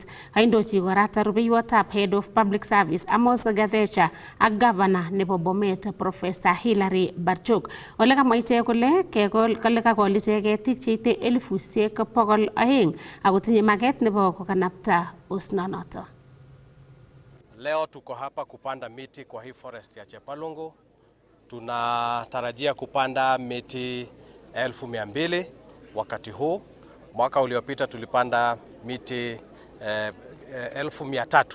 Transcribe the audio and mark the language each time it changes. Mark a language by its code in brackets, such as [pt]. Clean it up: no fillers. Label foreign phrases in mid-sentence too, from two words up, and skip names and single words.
[kln] Aindochi kora rubeiwotab [en] Head of Public Service [kln] Amos Gathesha ak Governor nebo Bomet Professor Hilary Barchok. Ole kamwa ichek kole kakol ichek ketik cheite 200,000 akotinye maket nebo kokanapta osnonoto. [sw] Leo tuko hapa kupanda miti kwa hii forest ya Chepalungu. Tunatarajia kupanda miti 200,000 wakati huu. Mwaka uliopita tulipanda miti 300,000.